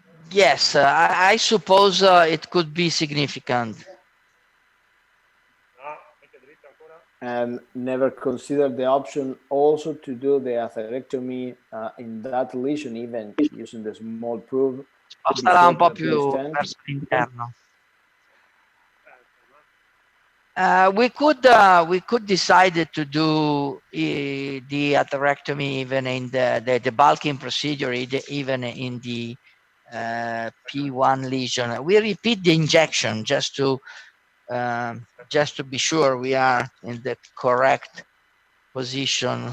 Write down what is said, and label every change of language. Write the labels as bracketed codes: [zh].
[en] Yes, I suppose it could be significant. And never consider the option also to do the atherectomy in that lesion, even using the small probe. [it] Sposterà un po' più verso l'interno. [en] We could decide to do the atherectomy even in the debulking procedure, even in the P1 lesion. We repeat the injection just to be sure we are in the correct position.